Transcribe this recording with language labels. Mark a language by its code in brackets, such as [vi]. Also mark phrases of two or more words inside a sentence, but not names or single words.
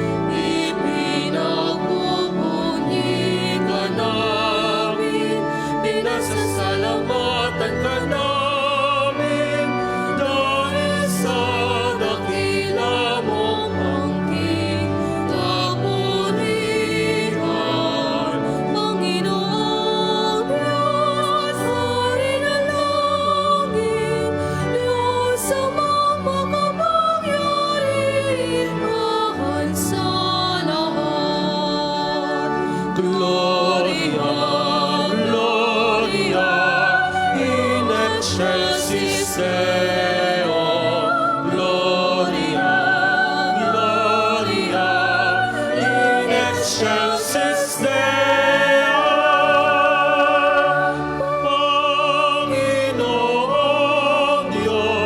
[tl] ipinagmumuni ka namin, pinasasalamatan ka namin, dahil sa dakila mong angking kapurihan. Panginoong Diyos, Hari ng langit, Diyos amang makapangyarihan sa lahat. [la] Gloria, Gloria, in excelsis Deo. Gloria, Gloria, in excelsis Deo. [tl] Panginoong Diyos,